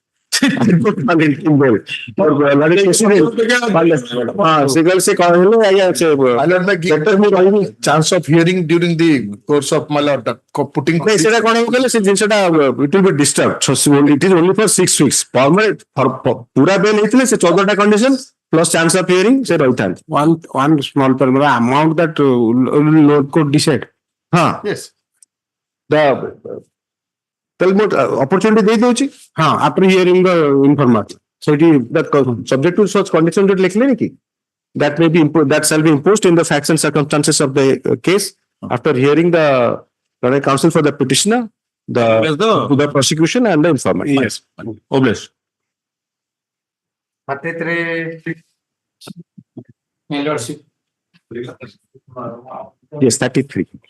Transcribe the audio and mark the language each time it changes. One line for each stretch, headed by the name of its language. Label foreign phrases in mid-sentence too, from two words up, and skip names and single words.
English: Chance of hearing during the course of my lord putting it will be disturbed. So it is only for 6 weeks. Permanent pura bail
Odia: ହେଇଥିଲେ ସେ 14ଟା
English: condition plus chance of hearing
Odia: ସେ ରହିଥାନ୍ତି.
English: One small amount that Lord could decide. Yes. The opportunity they do after hearing the information. So it is that subject to such conditions that
Hindi: लिखले नहीं कि
English: that may be that shall be imposed in the facts and circumstances of the case after hearing the counsel for the petitioner, the prosecution and the informant. Yes. Obliged. 33. Yes, 33.